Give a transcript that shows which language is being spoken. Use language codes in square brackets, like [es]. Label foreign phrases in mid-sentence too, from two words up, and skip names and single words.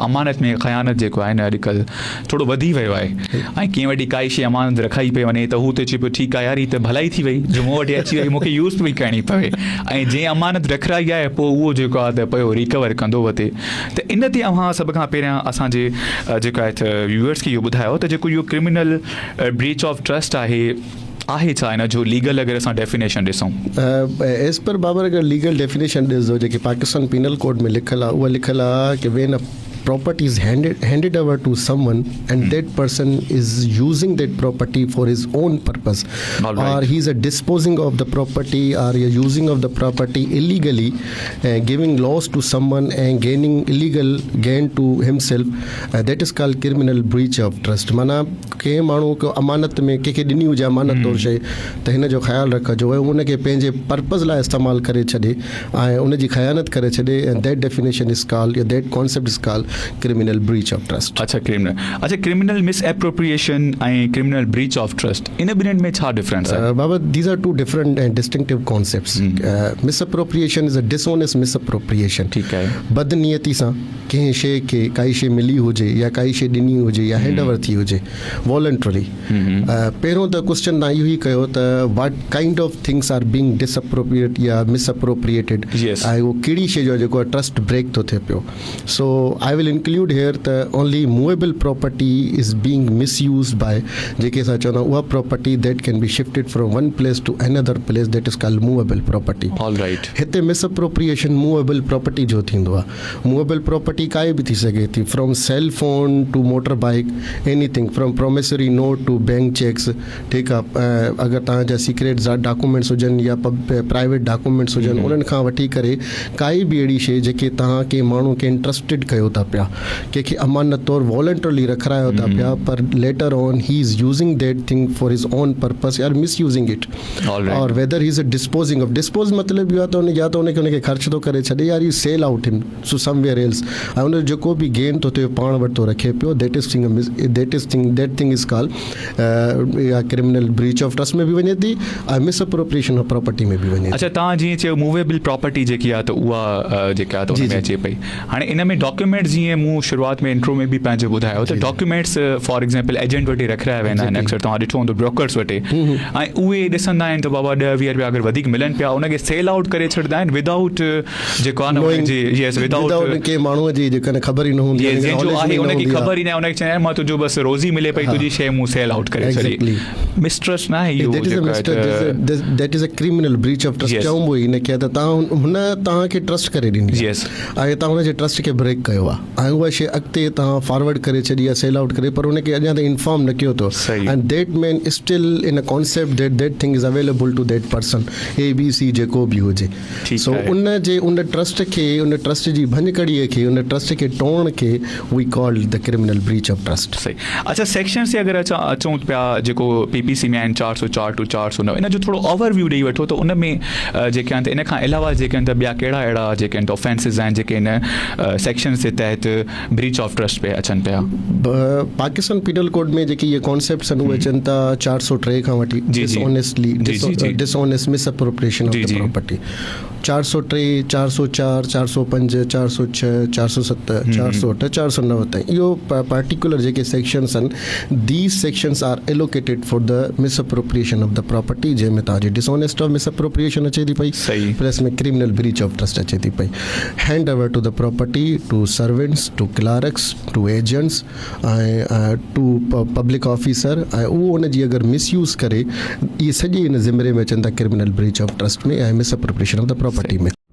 [sd] अमानत में ख़यानत जेको आहे न अॼुकल्ह थोरो वधी वियो आहे ऐं कीअं वॾी काई शइ अमानत रखाई पई वञे त हू त चए पियो ठीकु आहे यार ही त भलाई थी वई जो मूं वटि अची वई मूंखे यूज़ पई करणी पवे ऐं जंहिं अमानत रखाई आहे पोइ उहो जेको आहे त पियो रिकवर कंदो वठे त इन ते अव्हां सभ खां पहिरियां असांजे जेको आहे व्यूअर्स खे इहो ॿुधायो त जेको इहो [en] criminal breach of trust [sd] आहे छा हिन जो लीगल अगरि असां डेफिनेशन ॾिसूं [en] as per [sd] बाबर अगरि लीगल डेफिनेशन ॾिसो जेके पाकिस्तान पीनल कोड में लिखियलु आहे उहा लिखियलु आहे कि [en] when a property is handed over to someone and that person is using that property for his own purpose, or he's disposing of the property or using of the property illegally, giving loss to someone and gaining illegal gain to himself, that is called criminal breach of trust. [sd] माना कंहिं माण्हू को अमानत में कंहिंखे ॾिनी हुजे अमानत तौरु शइ त हिन जो ख़्यालु रखिजो ऐं उनखे पंहिंजे पर्पज़ लाइ इस्तेमालु करे छॾे ऐं उनजी ख़यानत करे छॾे [en] and that definition is called, that concept is called criminal breach of trust. [sd] अच्छा [en] criminal misappropriation [sd] ऐं [en] criminal breach of trust [sd] इन ॿिन्हिनि में छा डिफरेंस आहे [en] बाबा these are two different and distinctive concepts. Misappropriation is a dishonest misappropriation. [sd] ठीकु आहे बदनीयती सां कंहिं शइ खे काई शइ मिली हुजे या काई शइ ॾिनी हुजे या [en] hand over [sd] थी हुजे वॉलंटरी पहिरियों त क्वेश्चन तव्हां इहो ई कयो त [en] what kind of things are being disappropriate [sd] या मिसअप्रोप्रिएटेड ऐं उहो कहिड़ी शइ जो जेको [en] trust break [sd] थो थिए पियो. [en] so I will include here the only movable property is being misused by [sd] जेके असां चवंदा उहा [en] property that can be shifted from one place to another place, that is called movable property. All right. हिते misappropriation movable property [sd] जो थींदो आहे [en] movable property [sd] काई बि थी सघे थी [en] from cell phone to motorbike, anything from promissory note to bank checks. [sd] ठीकु आहे अगरि तव्हांजा [en] secret documents [sd] हुजनि या [en] private documents [sd] हुजनि उन्हनि खां वठी करे काई बि अहिड़ी शइ जेके तव्हां कंहिं माण्हू खे इंट्रस्टेड कयो था पिया कंहिंखे अमानत तौरु वॉलंटरली रखायो था पिया पर [en] later on he is using that thing for his own purpose [sd] या [en] misusing it or whether he is disposing of dispose [sd] मतिलबु इहो आहे त या त उनखे ख़र्च थो करे छॾे या [en] sell out him so somewhere else [sd] ऐं उनजो जेको बि गेन थो थिए पाण वटि थो रखे पियो [en] that thing is called [sd] या [en] criminal breach of trust [sd] में बि वञे थी ऐं [en] misappropriation of property [sd] में बि वञे. अच्छा तव्हां जीअं चयो [en] movable property [sd] जेकी आहे त उहा जेका आहे त उन में अचे पई हाणे इन में डॉक्यूमेंट्स जीअं मूं शुरूआत में इंट्रो में बि पंहिंजो ॿुधायो त डॉक्यूमेंट्स [en] for example [sd] एजेंट वटि रखाया वेंदा आहिनि अक्सर तव्हां ॾिठो हूंदो ब्रोकर्स वटि ऐं उहे ॾिसंदा आहिनि त बाबा 10-20 रुपया अगरि वधीक मिलनि पिया उनखे [en] sell out [sd] करे छॾींदा आहिनि विदाउट जेको आहे न विदाउट कंहिं माण्हूअ जी जेका ख़बर ई न हूंदी आहे उनखे ख़बर ई न आहे उनखे चए मां तुंहिंजो बसि रोज़ी मिले पई तुंहिंजी शइ मूं [en] sell out [sd] करे छॾी मिसट्रस्ट न आहे इहो [en] that is a criminal breach of trust [sd] चऊं इन खे त तव्हां हुन तव्हांखे ट्रस्ट करे ॾींदी ऐं तव्हां हुनजे ट्रस्ट खे ब्रेक कयो आहे ऐं उहा शइ अॻिते तव्हां फॉरवर्ड करे छॾी आहे [en] sell out [sd] करे पर उनखे अञा ताईं इंफॉर्म न कयो अथव [en] and that man still in a concept that thing is available to that person [sd] ABC जेको बि हुजे. सो उन ट्रस्ट खे उन ट्रस्ट जी भञकड़ीअ खे उन ट्रस्ट खे टोड़ण खे [en] we call the criminal breach of trust. [sd] सही. अच्छा सेक्शन से अगरि अचूं पिया जेको PPC में आहिनि 404 टू 409 इन जो थोरो ओवरव्यू ॾेई वठो त उन में जेके आहिनि त इन खां अलावा जेके आहिनि त ॿिया कहिड़ा अहिड़ा जेके आहिनि त ऑफेंसिस आहिनि जेके इन सेक्शन जे तहत [en] breach of trust [sd] पे अचनि पिया. पाकिस्तान पीनल कोड में जेके इहे कॉन्सेप्ट्स आहिनि उहे अचनि था 403 खां वठी [en] dishonest misappropriation of the property [sd] 403, 404, 405, 406, 407, 408, 409 ताईं इहो पर्टिकुलर जेके सेक्शन्स आहिनि [en] these sections are allocated for the misappropriation of the property [sd] जंहिंमें तव्हांजी [en] dishonest of misappropriation [sd] अचे थी पई प्लस में [en] criminal breach of trust [sd] अचे थी पई. [en] hand over to the property to servants to clerks to agents [sd] ऐं [en] to public officer [sd] ऐं उहो उनजी अगरि मिसयूज़ करे इहे सॼी इन ज़िमरे में अचनि था [en] criminal breach of trust [sd] में ऐं [en] misappropriation of the property [sd] में.